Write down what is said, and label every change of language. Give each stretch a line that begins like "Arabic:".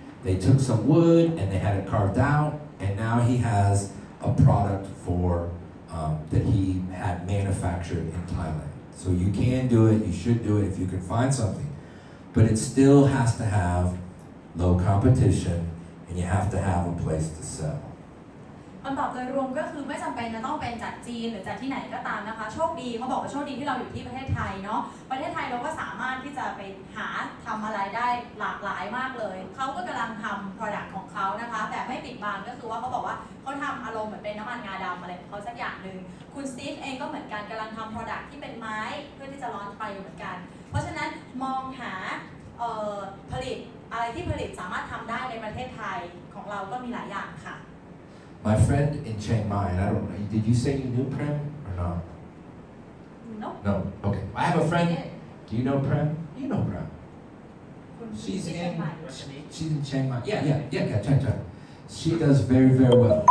English: They took some wood and they had it carved out, and now he has a product for that he had manufactured in Thailand. So you can do it, you should do it if you can find something. But it still has to have low competition, and you have to have a place to sell.
Thai: คำตอบโดยรวมก็คือไม่จำเป็นจะต้องเป็นจากจีนหรือจากที่ไหนก็ตามนะคะโชคดีเขาบอกว่าโชคดีที่เราอยู่ที่ประเทศไทยเนาะประเทศไทยเราก็สามารถที่จะไปหาทำอะไรได้หลากหลายมากเลยเขาก็กำลังทำ product ของเขานะคะแต่ไม่ปิดบังก็คือว่าเขาบอกว่าเขาทำอารมณ์เหมือนเป็นน้ำมันงาดำอะไรของเขาสักอย่างหนึ่งคุณสตีฟเองก็เหมือนกันกำลังทำ product ที่เป็นไม้เพื่อที่จะร้อนไปเหมือนกันเพราะฉะนั้นมองหาผลิตอะไรที่ผลิตสามารถทำได้ในประเทศไทยของเราก็มีหลายอย่างค่ะ
English: My friend in Chiang Mai, and I don't know, did you say you knew Prem or not? No. No. Okay. I have a friend Do you know Prem? You know Prem.
Thai: คุณ
English: She's
Thai: ที่เชียง
English: in
Thai: ใหม่
English: she's in Chiang Mai. Yeah. Check. She does very, very well.